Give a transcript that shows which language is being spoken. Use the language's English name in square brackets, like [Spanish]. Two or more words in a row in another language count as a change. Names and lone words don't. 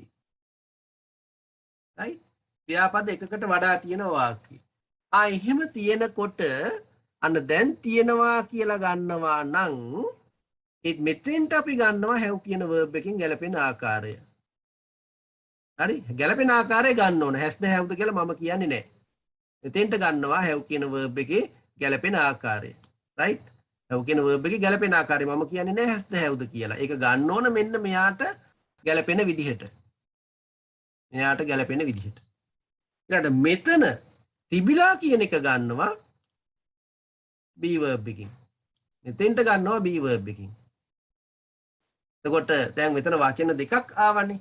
[Sinhala] right, ක්‍රියාපද එකකට වඩා තියෙනවා වාක්‍යයේ. එහෙම තියෙනකොට අන්න දැන් තියෙනවා කියලා ගන්නවා නම් ඒත් මෙතෙන්ට අපි ගන්නවා have කියන verb එකෙන් ගැලපෙන ආකාරය. හරි, ගැලපෙන ආකාරය ගන්න ඕන. [English] has the have [Sinhala] ද කියලා මම කියන්නේ නැහැ. මෙතෙන්ට ගන්නවා have කියන verb එකේ ගැලපෙන ආකාරය. right, have කියන verb එකේ ගැලපෙන ආකාරය මම කියන්නේ නැහැ [English] has the have [Sinhala] ද කියලා. ඒක ගන්න ඕන මෙන්න මෙයාට ගැලපෙන විදිහට. මෙයාට ගැලපෙන විදිහට. ඊළඟට මෙතන තිබිලා කියන එක ගන්නවා [English] be verb [Sinhala] එකකින්. මෙතෙන්ට ගන්නවා [English] be verb [Sinhala] එකකින්. එතකොට දැන් මෙතන වචන දෙකක් ආවනේ.